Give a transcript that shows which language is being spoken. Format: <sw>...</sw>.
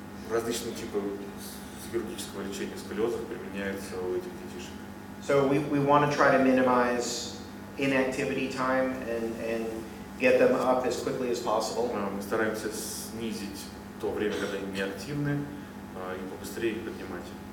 <ru>Различные типы хирургического лечения сколиоза применяются у этих детишек.</ru> <en>So we want to try to minimize inactivity time and get them up as quickly as possible.</en> <ru>Мы стараемся снизить то время, когда они неактивны, и побыстрее их поднимать.</ru>